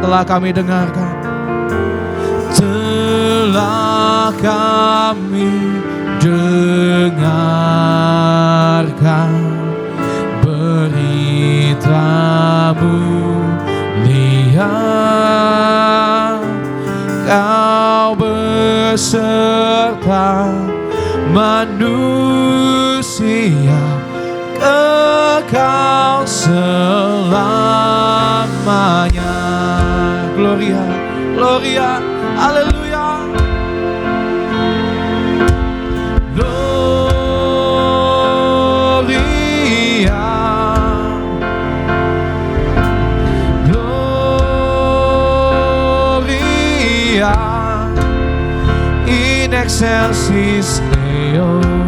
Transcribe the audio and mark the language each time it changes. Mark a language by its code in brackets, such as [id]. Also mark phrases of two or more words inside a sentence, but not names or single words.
[id] Telah kami dengarkan, telah kami dengarkan beritamu, lihat Kau beserta manusia kekal selamanya. [la] Gloria, gloria, haleluya. Gloria, gloria in excelsis Deo.